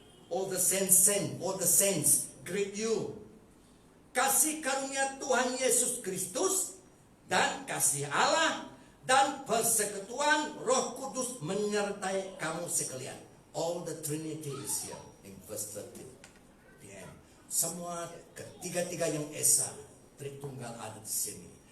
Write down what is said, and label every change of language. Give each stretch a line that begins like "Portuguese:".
English: All the saints greet you.
Indonesian: Kasih karunia Tuhan Yesus Kristus dan kasih Allah dan persekutuan Roh Kudus menyertai kamu sekalian.
English: All the Trinity is here in verse 13.
Indonesian: Semua ketiga-tiga yang esa, Tritunggal ada di sini.